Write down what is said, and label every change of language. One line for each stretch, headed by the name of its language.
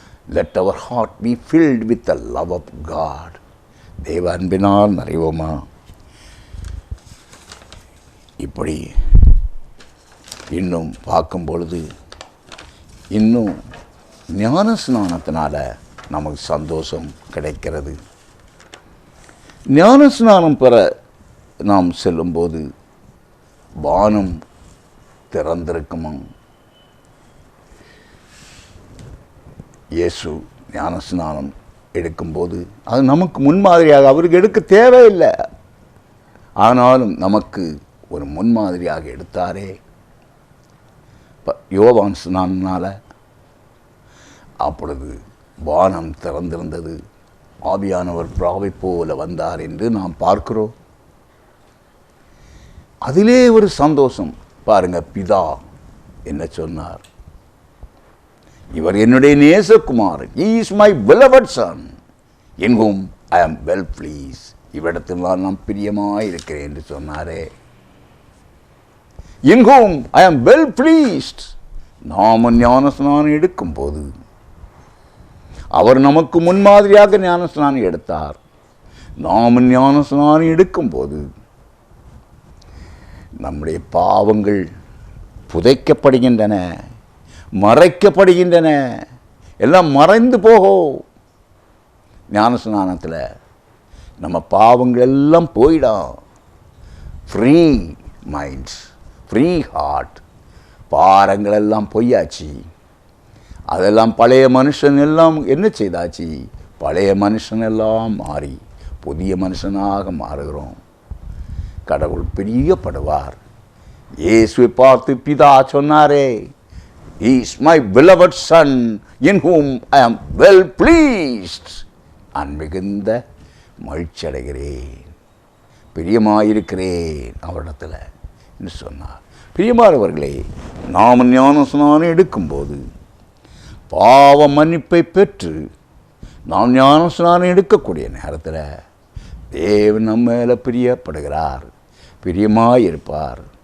English: Let our heart be filled with the love of God.
Tamil: தேவ அன்பினால் நிறைவோமா? இப்படி இன்னும் பார்க்கும் பொழுது இன்னும் ஞான ஸ்நானத்தினால நமக்கு சந்தோஷம் கிடைக்கிறது. ஞான ஸ்நானம் பெற நாம் செல்லும்போது வானம் திறந்திருக்குமா? இயேசு ஞான ஸ்நானம் எடுக்கும்போது அது நமக்கு முன்மாதிரியாக, அவருக்கு எடுக்க தேவையில்லை, ஆனாலும் நமக்கு ஒரு முன்மாதிரியாக எடுத்தாரே. யோவான் ஸ்நானனால அப்பொழுது வானம் திறந்திருந்தது, ஆவியானவர் பிராவை போல வந்தார் என்று நாம் பார்க்கிறோம். அதிலே ஒரு சந்தோஷம் பாருங்க. பிதா என்ன சொன்னார்? இவர் என்னுடைய நேசகுமாரன்,
English: he is my beloved son in whom I am well pleased.
Tamil: இவ்விடத்தில் நான் பிரியமாய் இருக்கிறேன் என்று சொன்னாரே.
English: in whom I am well pleased.
Tamil: நாம் ஞானஸ்நானம் எடுக்கும் போது அவர் நமக்கு முன்மாதிரியாக ஞானஸ்நானம் எடுத்தார். நாம் ஞானஸ்நானம் எடுக்கும் போது நம்முடைய பாவங்கள் புதைக்கப்படுகின்றன, மறைக்கப்படுகின்றன, எல்லாம் மறைந்து போகும். ஞானஸ்நானத்தில் நம்ம பாவங்கள் எல்லாம் போயிடும்.
English: Free minds, free heart.
Tamil: பாரங்கள் எல்லாம் பொய்யாச்சு. அதெல்லாம் பழைய மனுஷன் எல்லாம் என்ன செய்தாச்சு? பழைய மனுஷன் எல்லாம் மாறி புதிய மனுஷனாக மாறுகிறோம். கடவுள் பிரியப்படுவார். இயேசுவை பார்த்து பிதா சொன்னாரே,
English: He is my beloved son in whom I am well pleased.
Tamil: நான் மிகுந்த மகிழ்ச்சி அடைகிறேன், பிரியமாயிருக்கிறேன் அவரிடத்தில் என்று சொன்னார். பிரியமானவர்களே, நாம் ஞானஸ்நானம் எடுக்கும்போது பாவ மன்னிப்பை பெற்று நாம் ஞானஸ்நானம் எடுக்கக்கூடிய நேரத்தில் தேவன் நம்ம மேலே பிரியப்படுகிறார், பிரியமாயிருப்பார்.